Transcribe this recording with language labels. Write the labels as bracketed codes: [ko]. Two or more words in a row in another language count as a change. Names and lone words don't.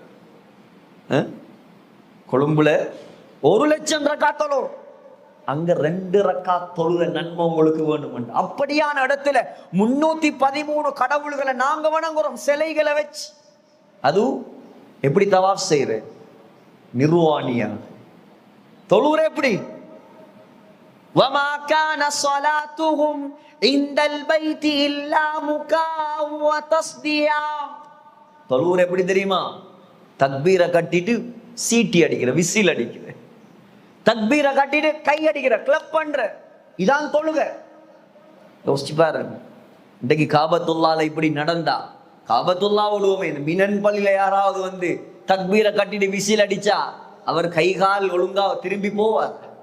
[ta] கொழும்புல 1,00,000 ரக்காத் தொழும், அங்க 2 ரக்காத் தொழுகிற நன்மை உங்களுக்கு வேணுமாட்டா? அப்படியான இடத்துல 313 கடவுள்களை நாங்க வணங்குறோம் சிலைகளை வச்சு. அதுவும் எப்படி தவாஃப் செய்யற? நிர்வாணியா தொழுகிற எப்படி? [ar] وَمَا كَانَ صَلَاتُهُمْ عِندَ الْبَيْتِ إِلَّا مُكَاءً وَتَصْدِيًا. [ta] தொழுகிற எப்படி தெரியுமா? தக்பீரை கட்டிட்டு சீட்டி அடிக்கிற, விசில் அடிக்கிற, தக்பீரை கட்டிட்டு கை அடிக்கிற, கிளப் பண்ற, இதான் தொழுக. யோசிச்சு பாருங்க, இன்றைக்கு காபத்துல்லால இப்படி நடந்தா, காபத்துல்லா ஒழுவுமே, இந்த மினன் பள்ளியில யாராவது வந்து தக்பீரை கட்டிட்டு விசில் அடிச்சா அவர் கை கால் ஒழுங்கா திரும்பி போவார்?